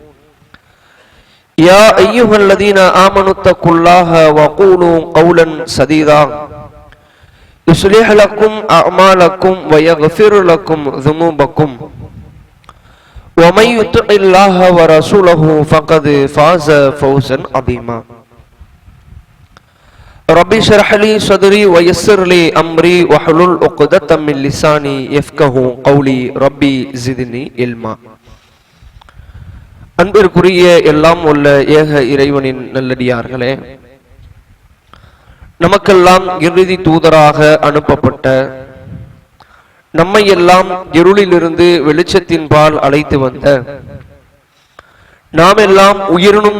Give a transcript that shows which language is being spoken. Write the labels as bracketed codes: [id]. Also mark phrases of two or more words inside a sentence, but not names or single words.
[ar] يا أيها الذين آمنوا اتقوا الله وقولوا قولا سديدا يصلح لكم أعمالكم ويغفر لكم ذنوبكم ومن يطع الله ورسوله فقد فاز فوزا عظيما. ربي اشرح لي صدري ويسر لي أمري واحلل عقدة من لساني يفقهوا قولي. ربي زدني علما. [ta] அன்பிற்குரிய எல்லாம் உள்ள ஏக இறைவனின் நல்லடியார்களே, நமக்கெல்லாம் இறுதி தூதராக அனுப்பப்பட்ட, நம்மை எல்லாம் இருளிலிருந்து வெளிச்சத்தின்பால் அழைத்து வந்த, நாம் எல்லாம் உயிரினும்